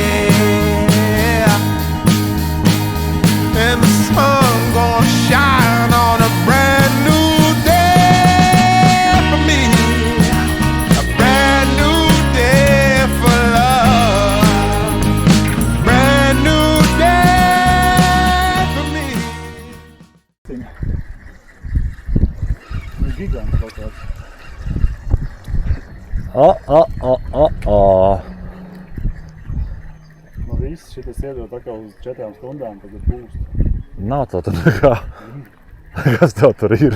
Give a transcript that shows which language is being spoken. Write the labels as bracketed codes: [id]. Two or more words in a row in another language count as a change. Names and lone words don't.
[en] And the sun gonna shine on a brand new day for me. A brand new day for love. Brand new day for me. [lv] Gigants kaut kāds. Nu viss šitas iedod tā kā uz 4 stundām, tad ir pūst. Nav tā tur nekā. Kas tev tur ir?